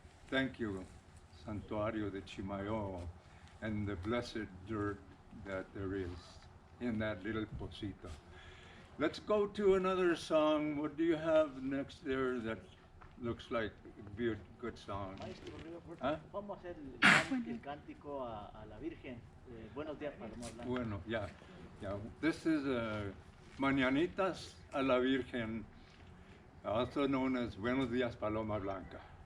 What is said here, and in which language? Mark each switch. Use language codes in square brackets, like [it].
[en] Thank you, Santuario de Chimayo, and the blessed dirt that there is in that little pocito. Let's go to another song. What do you have next there that looks like it'd be a good song? [es] Maestro, ¿Ah? vamos a hacer el cántico a la Virgen. Buenos días, Paloma Blanca. Bueno, yeah. [en] This is Mañanitas a la Virgen, also known as Buenos Días, Paloma Blanca.